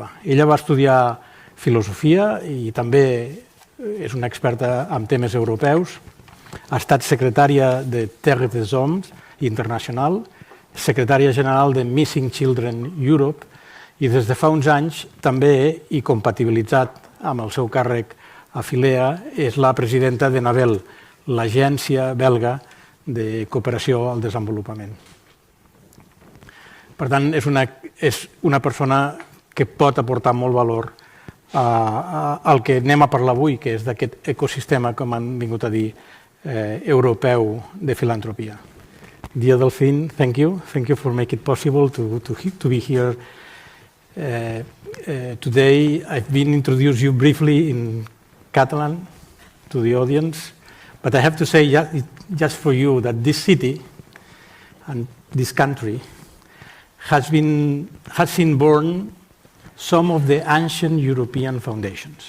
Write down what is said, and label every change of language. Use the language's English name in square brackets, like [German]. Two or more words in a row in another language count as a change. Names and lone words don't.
[Catalan] Ella va estudiar filosofia i també és una experta en temes europeus, ha estat secretària de Terres des Hommes Internacional, secretària general de Missing Children Europe, i des de fa uns anys també, i compatibilitzat amb el seu càrrec a PHILEA, és la presidenta de NABEL, l'agència belga de cooperació al desenvolupament. Per tant, és una persona que pot aportar molt valor al que anem a parlar avui, que és d'aquest ecosistema, com han vingut a dir, europeu de filantropia. [English] Dear Delphine, thank you. Thank you for making it possible to be here today. I've been introduced you briefly in Catalan to the audience, but I have to say just for you that this city and this country has seen born some of the ancient European foundations.